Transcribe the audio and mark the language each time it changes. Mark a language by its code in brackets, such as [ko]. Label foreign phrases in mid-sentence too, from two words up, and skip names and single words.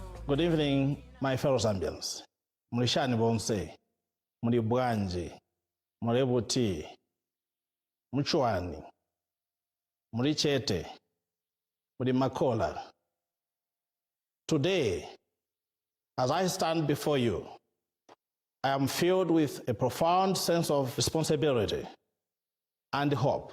[en] Good evening, my fellow Zambians. [bem] Mulishani bonse, [ny] muli bwanji, [bem] muli buti, mchwani, muli chete, muli makola. [en] Today, as I stand before you, I am filled with a profound sense of responsibility and hope.